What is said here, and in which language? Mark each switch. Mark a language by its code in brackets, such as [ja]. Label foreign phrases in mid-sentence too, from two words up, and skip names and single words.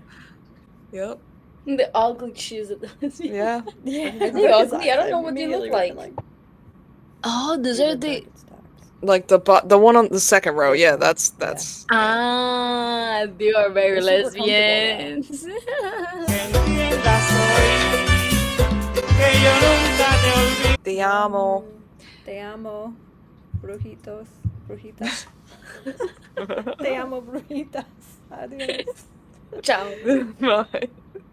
[en] Yep. The ugly shoes. Yeah. Yeah. They're ugly. I don't know what they look like. Oh, those are the. Like the one on the second row. Yeah, that's. Ah, they are very lesbians. [es] Te amo. Te amo, brujitos, brujitas. Te amo, brujitas. Adiós. Ciao. [en] Bye.